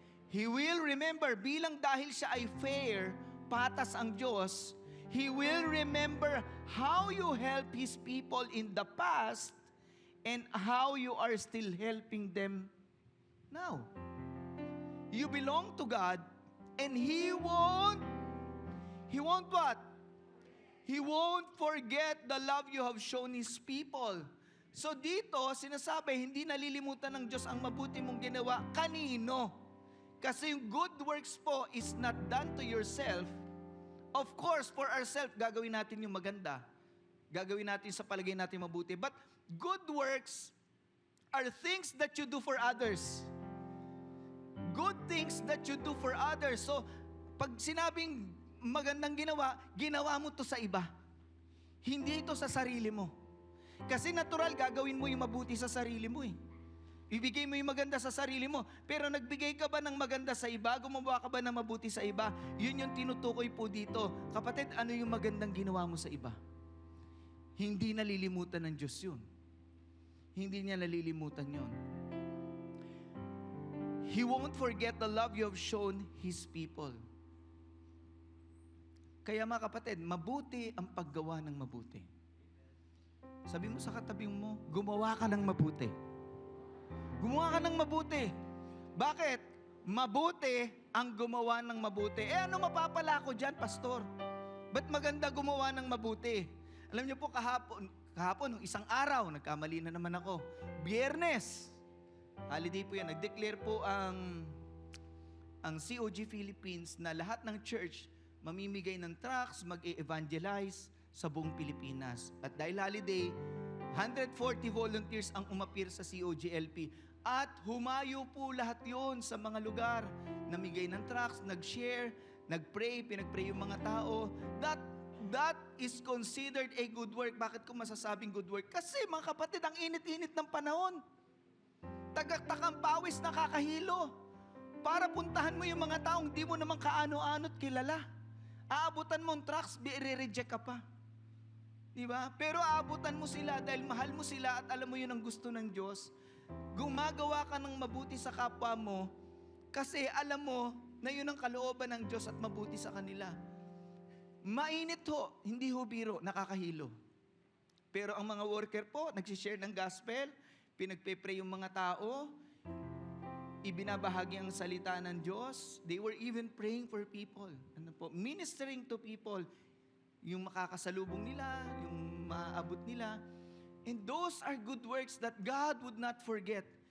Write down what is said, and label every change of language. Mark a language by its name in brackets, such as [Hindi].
[English] He will remember, [Filipino] bilang dahil siya ay fair, patas ang Diyos, [English] He will remember how you help His people in the past and how you are still helping them now. You belong to God and He won't what? He won't forget the love you have shown His people. [Filipino] So dito, sinasabi, hindi nalilimutan ng Diyos ang mabuti mong ginawa. Kanino? Kasi yung [English] good works po is not done to yourself. Of course, for ourselves, [Filipino] gagawin natin yung maganda. Gagawin natin sa palagay natin mabuti. [English] But good works are things that you do for others. Good things that you do for others. [Filipino] So, pag sinabing magandang ginawa, ginawa mo to sa iba. Hindi ito sa sarili mo. Kasi natural, gagawin mo yung mabuti sa sarili mo eh. Ibigay mo yung maganda sa sarili mo. Pero nagbigay ka ba ng maganda sa iba? Gumawa ka ba ng mabuti sa iba? Yun yung tinutukoy po dito. Kapatid, ano yung magandang ginawa mo sa iba? Hindi nalilimutan ng Diyos yun. Hindi niya nalilimutan yun. [English] He won't forget the love you have shown His people. [Filipino] Kaya mga kapatid, mabuti ang paggawa ng mabuti. Sabi mo sa katabi mo, gumawa ka ng mabuti. Gumawa ka ng mabuti. Bakit? Mabuti ang gumawa ng mabuti. Ano mapapala ko dyan, pastor? Ba't maganda gumawa ng mabuti? Alam niyo po, kahapon, nung isang araw, nagkamali na naman ako. Biyernes, holiday po yan, nag-declare po ang COG Philippines na lahat ng church mamimigay ng tracts, mag-e-evangelize sa buong Pilipinas. At dahil holiday, 140 volunteers ang umapir sa COGLP. At humayo po lahat yon sa mga lugar. Namigay ng tracts, nag-share, nag-pray, pinag-pray yung mga tao. [English] That is considered a good work. [Filipino] Bakit ko masasabing good work? Kasi mga kapatid, ang init-init ng panahon. Tagaktakang pawis nakakahilo. Para puntahan mo yung mga taong di mo naman kaano-ano't kilala. Aabutan mo ang tracts, i-reject ka pa. Diba? Pero aabutan mo sila dahil mahal mo sila at alam mo yun ang gusto ng Diyos. Gumagawa ka ng mabuti sa kapwa mo kasi alam mo na yun ang kalooban ng Diyos at mabuti sa kanila. Mainit ho, hindi ho biro, nakakahilo. Pero ang mga worker po, nagsishare ng gospel, pinagpe-pray yung mga tao, ibinabahagi ang salita ng Diyos. [English] They were even praying for people. [Filipino] Ano po? [English] Ministering to people. [Filipino] Yung makakasalubong nila, yung maaabot nila. [English] And those are good works that God would not forget.